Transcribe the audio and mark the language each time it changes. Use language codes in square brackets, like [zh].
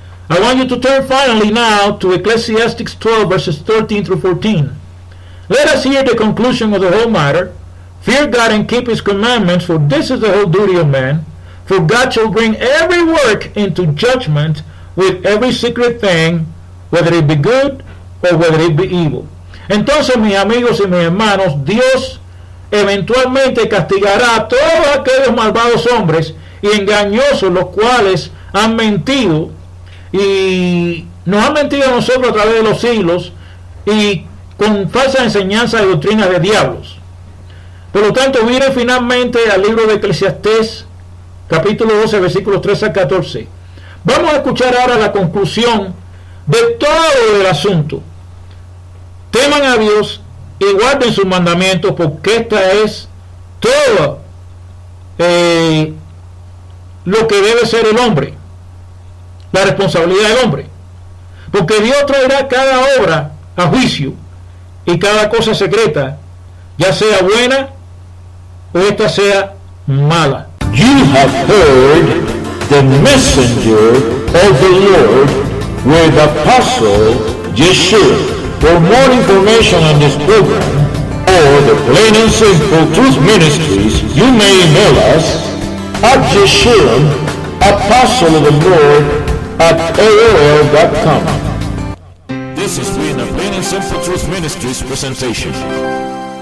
[en] I want you to turn finally now to Ecclesiastes 12 verses 13 through 14. Let us hear the conclusion of the whole matter. Fear God and keep his commandments, for this is the whole duty of man. For God shall bring every work into judgment with every secret thing, whether it be good or whether it be evil. [es] Entonces, mis amigos y mis hermanos, Dios eventualmente castigará a todos aquellos malvados hombres y engañosos, los cuales han mentido y nos han mentido a nosotros a través de los siglos y con falsa enseñanza y doctrina de diablos. Por lo tanto, miren finalmente al libro de Eclesiastés, capítulo 12, versículos 13 al 14. Vamos a escuchar ahora la conclusión de todo el asunto. Teman a Dios y guarden sus mandamientos, porque esta es todo lo que debe ser el hombre, la responsabilidad del hombre. Porque Dios traerá cada obra a juicio y cada cosa secreta, ya sea buena o esta sea mala. [en] You have heard the messenger of the Lord with Apostle Yeshua. For more information on this program or the Plain and Simple Truth Ministries, you may email us at Yeshua, Apostle of the Lord, at AOL.com. This has been a Plain and Simple Truth Ministries presentation.